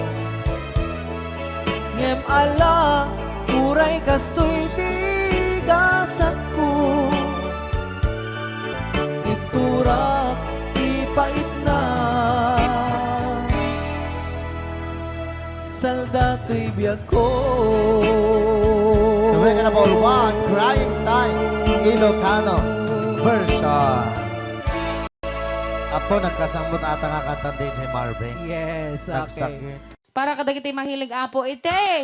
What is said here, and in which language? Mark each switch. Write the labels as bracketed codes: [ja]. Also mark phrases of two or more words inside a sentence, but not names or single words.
[ilo] Ngem ala uray kastoy tigasat ko Iturak ipait na salda to'y biyag ko [en] So we're gonna vote one, Crying Time, Ilocano version. [ilo] Apo, nagkasambot ata nga kanta din si Marvin. [en] Yes, okay. [ilo] Nagsakit. Para kadagiti mahilig apo ite.